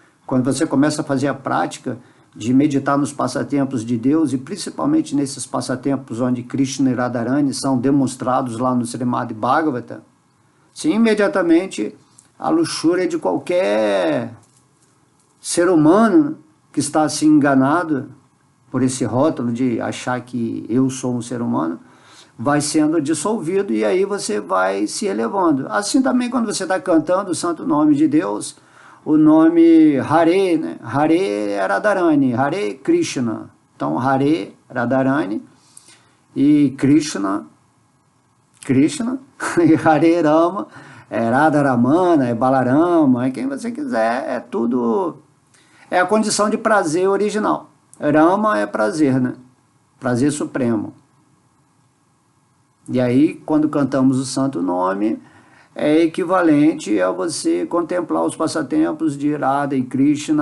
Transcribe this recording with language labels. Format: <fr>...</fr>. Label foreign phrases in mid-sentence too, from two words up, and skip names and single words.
<pt>Quando você começa a fazer a prática de meditar nos passatempos de Deus, e principalmente nesses passatempos onde Krishna e Radharani são demonstrados lá no Srimad Bhagavata, sim, imediatamente a luxúria de qualquer ser humano que está assim enganado por esse rótulo de achar que eu sou um ser humano, vai sendo dissolvido e aí você vai se elevando. Assim também quando você está cantando o santo nome de Deus, o nome Hare, né?</pt> <sa>Hare Radharani, Hare Krishna.</sa> <pt>Então Hare Radharani e Krishna, e Hare Rama, é Radharamana, é Balarama, é quem você quiser, é tudo, é a condição de prazer original. Rama é prazer, né? Prazer supremo. E aí, quando cantamos o santo nome, é equivalente a você contemplar os passatempos de Radha e Krishna.</pt>